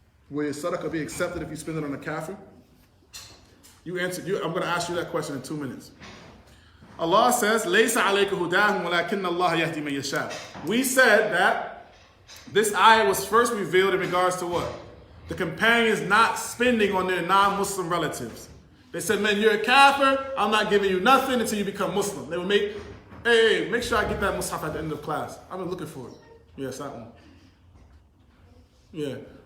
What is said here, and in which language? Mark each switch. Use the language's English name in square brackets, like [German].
[English] Will your sadaqah be accepted if you spend it on a kafir? You answered. I'm going to ask you that question in 2 minutes. Allah says, [Arabic] لَيْسَ عَلَيْكَ هُدَاهُمْ وَلَكِنَّ اللَّهَ يَهْدِي مَن يَشَاءُ. [English] We said that this ayah was first revealed in regards to what? The companions not spending on their non-Muslim relatives. They said, man, you're a kafir, I'm not giving you nothing until you become Muslim. They would make sure I get that mushaf at the end of class. I've been looking for it. Yes, that one. Yeah.